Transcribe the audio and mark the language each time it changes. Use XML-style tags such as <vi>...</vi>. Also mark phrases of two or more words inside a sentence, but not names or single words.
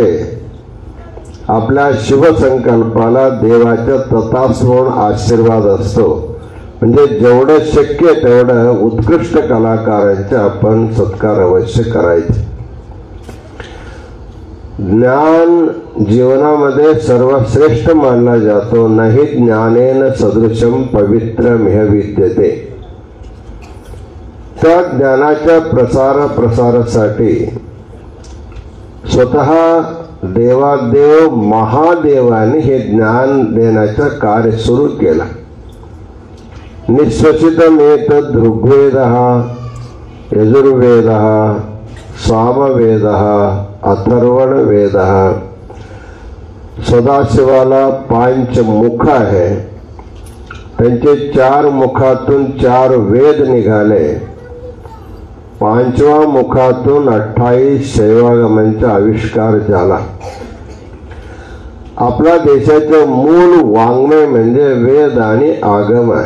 <mr>आपल्या शिवसंकल्पाला देवाच्या तथास्मरण आशीर्वाद असतो. म्हणजे जेवढं शक्य तेवढं उत्कृष्ट कलाकारांचे आपण सत्कार अवश्य करायचे. ज्ञान जीवनामध्ये सर्वश्रेष्ठ मानला जातो.</mr> <sa>नाही ज्ञानेन सदृशम पवित्रमिह विद्यते.</sa> <mr>त्या ज्ञानाच्या प्रसारासाठी स्वतः देवादेव महादेवाने हे ज्ञान देण्याचं कार्य सुरू केलं.</mr> <sa>निश्वसितमेतद् ऋग्वेदः यजुर्वेदः सामवेदः अथर्वणवेदः.</sa> <mr>सदाशिवाला 5 मुख आहे. त्यांचे 4 मुखातून 4 वेद निघाले. 5व्या मुखातून 28 शैवागमांचा आविष्कार झाला. आपल्या देशाचे मूळ वाङ्मय म्हणजे वेद आणि आगम आहे.</mr>